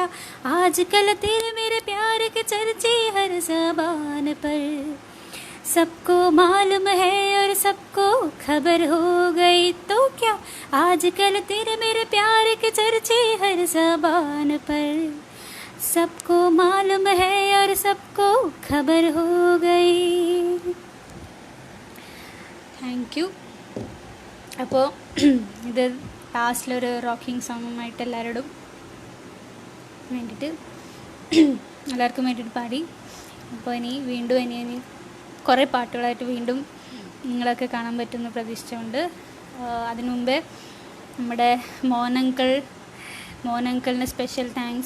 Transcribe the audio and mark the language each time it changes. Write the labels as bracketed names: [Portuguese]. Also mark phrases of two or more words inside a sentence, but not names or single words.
[Hindi] आजकल तेरे मेरे प्यार के चर्चे हर ज़बान पर, सबको मालूम है और सबको खबर हो गई तो क्या, आजकल तेरे मेरे प्यार के चर्चे हर ज़बान पर, सबको मालूम है और सबको खबर हो गई. [English] thank you. [Malayalam] അപ്പോൾ ഇത് ലാസ്റ്റിലൊരു റോക്കിംഗ് സോങ്ങുമായിട്ട് എല്ലാവർക്കും വേണ്ടിയിട്ട് പാടി. അപ്പോൾ ഇനി കുറേ പാട്ടുകളായിട്ട് വീണ്ടും നിങ്ങളൊക്കെ കാണാൻ പറ്റുമെന്ന് പ്രതീക്ഷിച്ചുകൊണ്ട് അതിനു മുമ്പേ നമ്മുടെ മോനങ്കിളിന് [English] special thanks.